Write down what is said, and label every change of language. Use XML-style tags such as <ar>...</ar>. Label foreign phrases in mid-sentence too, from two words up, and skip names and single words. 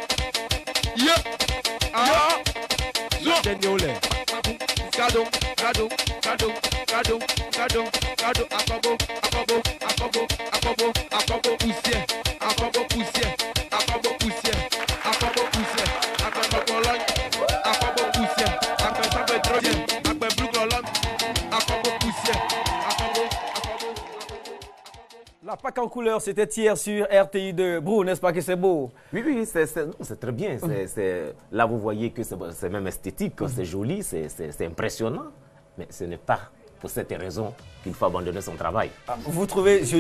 <fr>Gado, gado, gado, gado, gado, gado, akobo, akobo, akobo, akobo, akobo, poussière, akobo, poussière, akobo, poussière, akobo, poussière, akobo, colonne, akobo, poussière, akobo, pétrolier, akobo, blue colonne, akobo, poussière, akobo, akobo. La Pâques en couleur, c'était hier sur RTI2. Brou, n'est-ce pas que c'est beau? Oui, c'est très bien. Là, vous voyez que c'est même esthétique, c'est joli, c'est impressionnant. Mais ce n'est pas pour cette raison qu'il faut abandonner son travail. Vous trouvez joli</fr>